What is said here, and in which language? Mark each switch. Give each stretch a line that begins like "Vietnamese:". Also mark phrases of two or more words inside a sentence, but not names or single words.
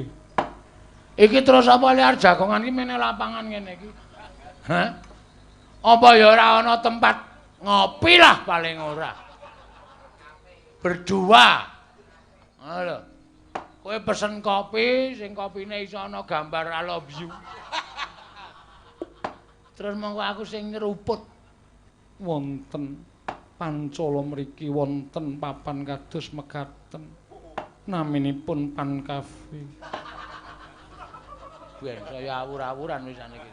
Javanese: Iki terus apa liar jagongan iki meneh lapangan ngene iki. Hah? Apa ya ora ana tempat ngopi lah paling ora. Berdua. Ngono lho. Kowe pesen kopi, sing kopine iso ana gambar
English: I love you.
Javanese: Terus mongko aku sing nyeruput. Wonten. Pancala mriki wonten papan kados mekaten. Naminipun Pan Cafe. Ben saya awur-awuran wisan iki.